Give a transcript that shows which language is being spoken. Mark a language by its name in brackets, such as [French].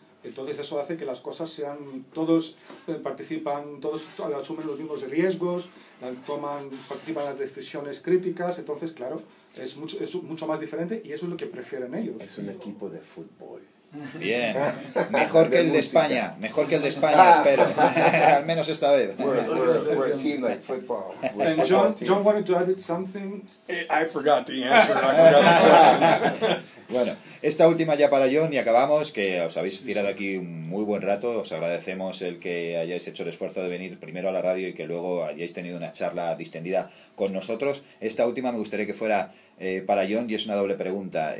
[Spanish] Entonces eso hace que las cosas sean, todos participan, todos asumen los mismos riesgos, participan en las decisiones críticas, entonces claro, es mucho más diferente y eso es lo que prefieren ellos. Es un equipo de fútbol. Bien, mejor que el de España, espero, al menos esta vez. [English] We're a team like football. And John wanted to add something. I forgot the answer. I forgot the question. [Spanish] Bueno, esta última ya para John y acabamos, que os habéis tirado aquí un muy buen rato, os agradecemos el que hayáis hecho el esfuerzo de venir primero a la radio y que luego hayáis tenido una charla distendida con nosotros. Esta última me gustaría que fuera para John y es una doble pregunta.